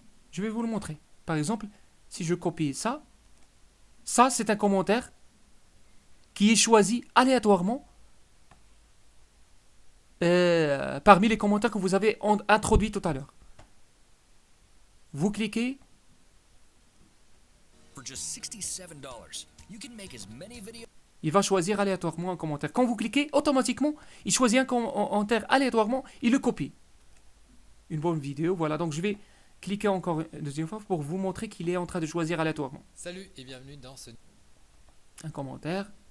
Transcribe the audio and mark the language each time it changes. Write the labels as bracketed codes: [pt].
[fr] Je vais vous le montrer. Par exemple, si je copie ça, ça c'est un commentaire qui est choisi aléatoirement parmi les commentaires que vous avez introduits tout à l'heure. Vous cliquez, [en] For just $67, you can make as many videos. [fr] il va choisir aléatoirement un commentaire. Quand vous cliquez, automatiquement, il choisit un commentaire aléatoirement, il le copie. Une bonne vidéo, voilà. Donc je vais cliquer encore une deuxième fois pour vous montrer qu'il est en train de choisir aléatoirement Salut et bienvenue dans ce... un commentaire.